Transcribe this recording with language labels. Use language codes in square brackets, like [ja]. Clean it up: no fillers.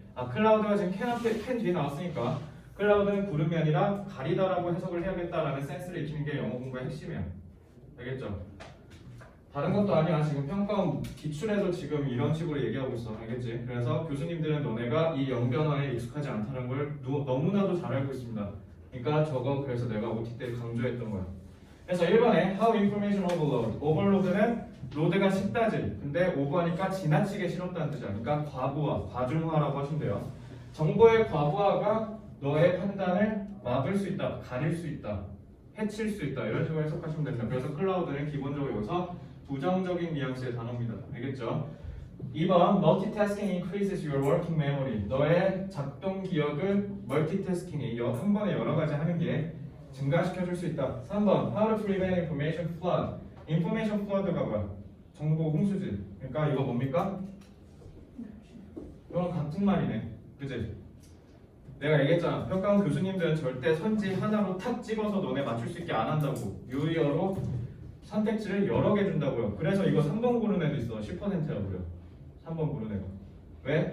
[ko] 클라우드가 지금 캔 뒤에 나왔으니까 클라우드는 구름이 아니라 가리다라고 해석을 해야겠다라는 센스를 익히는 게 영어 공부의 핵심이야. 알겠죠? 다른 것도 아니야. 지금 평가원 기출에서 지금 이런 식으로 얘기하고 있어. 알겠지? 그래서 교수님들은 너네가 이 영변화에 익숙하지 않다는 걸 너무나도 잘 알고 있습니다. 그러니까 저거 그래서 내가 OT 때 강조했던 거야. 그래서 1번에 [en] How information overload. [ko] overload는 로드가 쉽다지. 근데 오버하니까 지나치게 싫었다는 뜻이야. 그러니까 과부하, 과중화라고 하시면 돼요. 정보의 과부하가 너의 판단을 막을 수 있다, 가릴 수 있다, 해칠 수 있다 이런 식으로 해석하시면 됩니다. 그래서 클라우드는 기본적으로 여기서 부정적인 뉘앙스의 단어입니다. 알겠죠? [en] 2번 multitasking increases your working memory. [ko] 너의 작동 기억을 멀티태스킹이 한 번에 여러 가지 하는 게 증가시켜 줄 수 있다. [en] 3번 how to prevent information flood. [ko] information flood가 뭐야? 정보 홍수지. 그러니까 이거 뭡니까? 이건 같은 말이네. 그치? 내가 얘기했잖아. 평가원 교수님들은 절대 선지 하나로 탁 찍어서 너네 맞출 수 있게 안 한다고. 유의어로 선택지를 여러 개 준다고요. 그래서 이거 3번 고른 애도 있어. 10%라고요. 3번 고른 애가. 왜?